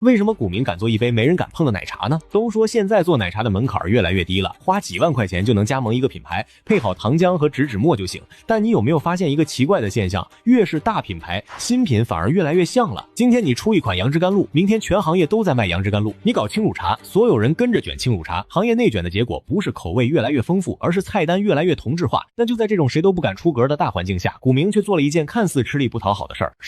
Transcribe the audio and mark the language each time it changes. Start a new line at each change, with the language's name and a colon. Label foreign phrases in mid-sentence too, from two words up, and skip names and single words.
Chinese: 為什麼股民敢做一杯沒人敢碰的奶茶呢？都說現在做奶茶的門檻越來越低了，花幾萬塊錢就能加盟一個品牌，配好糖漿和植脂末就行。但你有沒有發现一個奇怪的現象？越是大品牌，新品反而越來越像了。今天你出一款杨枝甘露，明天全行業都在賣杨枝甘露。你搞轻乳茶，所有人跟着卷轻乳茶，行業內卷的結果不是口味越来越豐富，而是菜单越來越同质化。但就在這種誰都不敢出格的大環境下，股民卻做了一件看似吃力不討好的事兒。